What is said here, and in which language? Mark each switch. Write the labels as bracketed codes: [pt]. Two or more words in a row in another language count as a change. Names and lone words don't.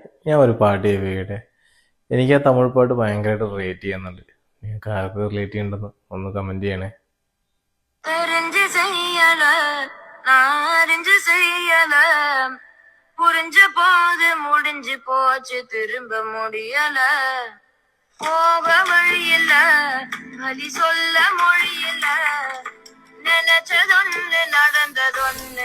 [ml] ഞാൻ ഒരു പാട്ട് കേൾപ്പിക്കട്ടെ. എനിക്ക് ആ തമിഴ് പാട്ട് ഭയങ്കരമായിട്ട് റിലേറ്റ് ചെയ്യുന്നുണ്ട്. നിങ്ങൾക്ക് ആർക്ക് റിലേറ്റ് ചെയ്യുന്നുണ്ടെന്ന് ഒന്ന് കമന്റ് ചെയ്യണേ. [ta] தெரிஞ்சு செய்யல நான் அறிஞ்சு செய்யல புரிஞ்ச போது முடிஞ்சு போச்சு திரும்ப முடியல போக வழி இல்ல வழி சொல்ல மொழி இல்ல நினைச்சதொன்னு நடந்ததொன்னு